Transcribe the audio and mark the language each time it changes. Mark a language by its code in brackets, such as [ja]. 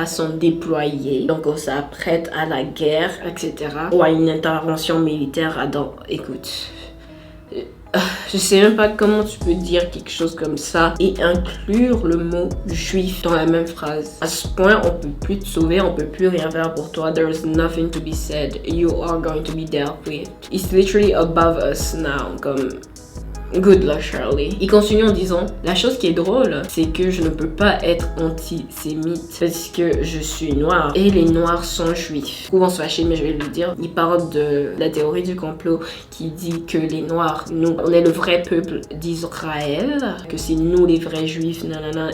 [fr] sont déployés. Donc on s'apprête à la guerre, etc. Ou à une intervention militaire. Écoute, je sais même pas comment tu peux dire quelque chose comme ça et inclure le mot juif dans la même phrase. À ce point, on peut plus te sauver, on peut plus rien faire pour toi. [en] There's nothing to be said. You are going to be dealt with. It's literally above us now. Comme good luck, Charlie. [fr] Il continue en disant, la chose qui est drôle, c'est que je ne peux pas être antisémite parce que je suis noire et les noirs sont juifs. Ils vont se fâcher, mais je vais lui dire. Il parle de la théorie du complot qui dit que les noirs, nous, on est le vrai peuple d'Israël, que c'est nous les vrais juifs, nanana.